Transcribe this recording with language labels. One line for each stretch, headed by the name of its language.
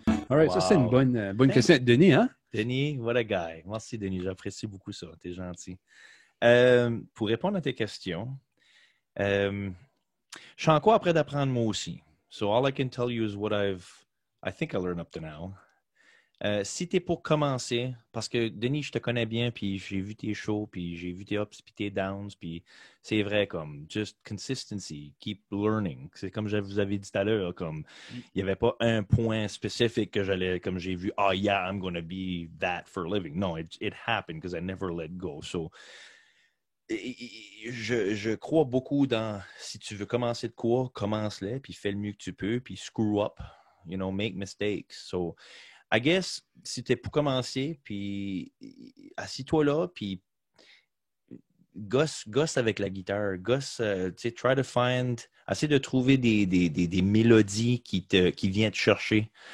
English: All right, wow.
French: Ça, c'est une bonne question. Denis, hein? Denis,
English: what a guy.
French: Merci, Denis. J'apprécie beaucoup ça. T'es gentil. Pour répondre à tes questions, je suis encore après d'apprendre moi aussi.
English: So all I can tell you is what I think I learned up to now.
French: Si t'es pour commencer, parce que Denis, je te connais bien, puis j'ai vu tes shows, puis j'ai vu tes ups, puis tes downs, puis c'est vrai, comme,
English: just consistency, keep learning.
French: C'est comme je vous avais dit tout à l'heure, comme, il n'y avait pas un point spécifique que j'allais, comme j'ai vu,
English: oh yeah, I'm going to be that for a living. No, it happened because I never let go.
French: So, je crois beaucoup dans, si tu veux commencer de quoi, commence-le, puis fais le mieux que tu peux, puis
English: screw up, you know, make mistakes. So, I guess,
French: si t'es pour commencer, puis assis-toi là, puis gosse avec la guitare, gosse, tu sais,
English: try to find,
French: essaie de trouver des mélodies qui viennent te chercher.